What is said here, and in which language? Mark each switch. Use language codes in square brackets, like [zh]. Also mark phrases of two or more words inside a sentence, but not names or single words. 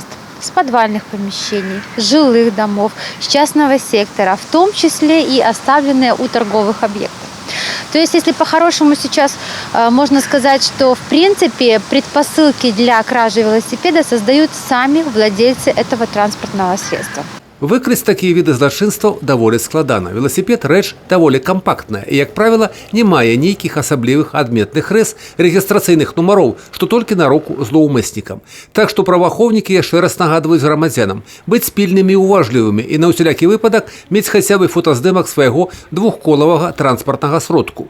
[ru] С подвальных помещений, с жилых домов, с частного сектора, в том числе и оставленные у торговых объектов. То есть, если по-хорошему сейчас можно сказать, что в принципе предпосылки для кражи велосипеда создают сами владельцы этого транспортного средства. [be] Выкрыць такія віды злачынстваў даволі складана. Велосипед рэч даволі кампактная і, як правіла, не мае нейкіх асаблівых адметных рэз рэгістрацыйных нумароў, што толькі на руку злоўмыснікам. Так што праваахоўнікі яшчэ раз нагадваюць грамадзянам быць пільнымі і уважлівымі і на ўсялякі выпадак мець хаця бы фотаздымак свайго двухколавага транспартнага сродку.